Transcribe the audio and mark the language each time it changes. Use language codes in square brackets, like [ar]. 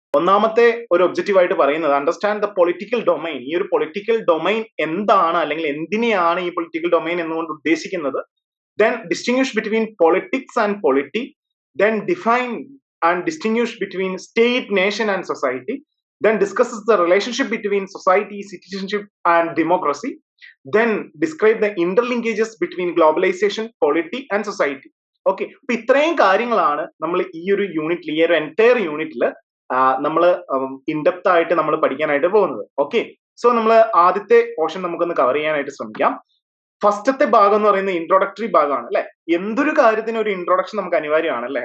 [ml] ഒന്നാമത്തെ ഒരു ഒബ്ജക്റ്റീവ് ആയിട്ട് പറയുന്നത് [en] Understand the political domain. [ml] ഈ ഒരു പൊളിറ്റിക്കൽ ഡൊമൈൻ എന്താണ്, അല്ലെങ്കിൽ എന്തിനെയാണ് ഈ പൊളിറ്റിക്കൽ ഡൊമൈൻ എന്നുകൊണ്ട് ഉദ്ദേശിക്കുന്നത്. [en] Then distinguish between politics and polity. Then define and distinguish between state, nation and society. Then discusses the relationship between society, citizenship and democracy. Then describe the interlinkages between globalization, polity and society. [ml] Okay, അപ്പൊ ഇത്രയും കാര്യങ്ങളാണ് നമ്മൾ ഈ ഒരു യൂണിറ്റിൽ, ഈ ഒരു entire യൂണിറ്റിൽ നമ്മൾ ഇൻഡെപ്ത് ആയിട്ട് നമ്മൾ പഠിക്കാനായിട്ട് പോകുന്നത്. ഓക്കെ, സോ നമ്മൾ ആദ്യത്തെ പോർഷൻ നമുക്കൊന്ന് കവർ ചെയ്യാനായിട്ട് ശ്രമിക്കാം. ഫസ്റ്റത്തെ ഭാഗം എന്ന് പറയുന്നത് ഇൻട്രോഡക്ടറി ഭാഗമാണ് അല്ലെ. എന്തൊരു കാര്യത്തിന് ഒരു ഇൻട്രോഡക്ഷൻ നമുക്ക് അനിവാര്യമാണ് അല്ലെ.